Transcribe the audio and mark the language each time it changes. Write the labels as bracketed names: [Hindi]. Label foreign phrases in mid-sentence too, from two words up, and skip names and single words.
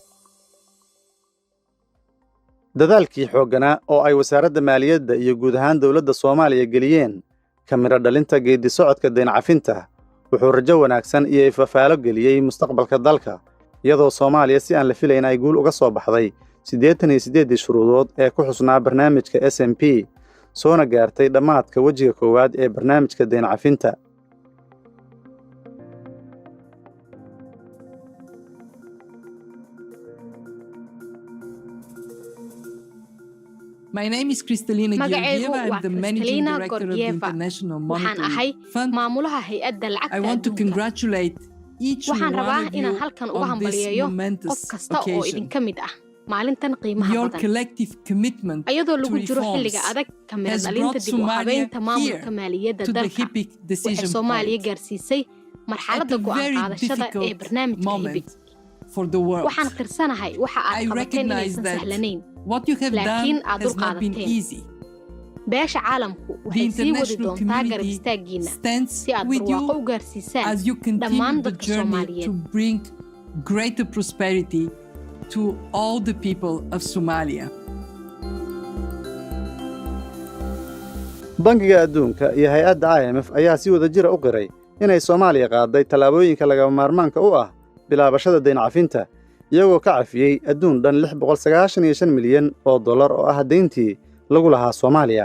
[Somali] dadaalkii xoogganaa oo ay wasaaradda maaliyadda iyo guud ahaan dawladda Soomaaliya geliyeen ka midho dhalinta geedi socodka deyn cafinta wuxuu rajo wanaagsan iyo ifafaalo geliyey mustaqbalka dalka, iyadoo Soomaaliya si aan la filayn ay guul uga soo baxday 88 shuruudood ee ku xusnaa barnaamijka SMP soona gaartay dhammaadka wejiga koowaad ee barnaamijka deyn cafinta. [English] My name is Kristalina Georgieva. I'm the managing director of the International Monetary Fund. [Somali] maamulaha hay'adda lacagta [English] I want to congratulate each [Somali] waxaan [English] one [Somali] rabaa [English] of you [Somali] inaan halkan uga [English] on this [Somali] hambaliyeeyo qof [English] momentous [Somali] kasta oo [English] occasion. [Somali] idinka mid ah maalintan qiimaha [English] Your [Somali] badan [English] collective commitment [Somali] ayadoo [English] to [Somali] lagu jiro xilliga [English] reforms [Somali] adag ka mid [English] has [Somali] dhalinta [English] brought [Somali] dib u habeynta [English] Somalia [Somali] maamulka [English] here [Somali] maaliyadda [English] to the [Somali] dalka [English] HIPC [Somali] waxay [English] decision [Somali] Soomaaliya [English] point [Somali] gaarsiisay [English] at [Somali] marxaladda [English] a [Somali] go'aan [English] very [Somali] qaadashada ee [English] difficult [Somali] barnaamijka HIPC. [English] moment for the world. [Somali] waxaan qirsanahay waxa [English] I [Somali] aad qabateen [English] recognize [Somali] inaysan [English] that [Somali] sahlanayn [English] what you have [Somali] laakiin [English] done [Somali] aad [English] has not been [Somali] dulqaadateen. [English] easy. [Somali] beesha caalamku [English] The [Somali] waxay sii wadi [English] international [Somali] doontaa garab [English] community [Somali] istaaggiina [English] stands [Somali] si aad [English] with [Somali] barwaaqo [English] you [Somali] u gaarsiisaan [English] as you continue [Somali] dhammaan [English] the [Somali] dadka [English] journey [Somali] Soomaaliyeed. [English] to bring greater prosperity to all the people of Somalia. [Somali] bangiga adduunka iyo hay'adda IMF ayaa si wada jira u qiray inay Soomaaliya qaaday tallaabooyinka lagama maarmaanka u ah bilaabashada deyn cafinta iyagoo ka cafiyey adduun dhan $695 milyan oo ah deyntii lagu lahaa Soomaaliya.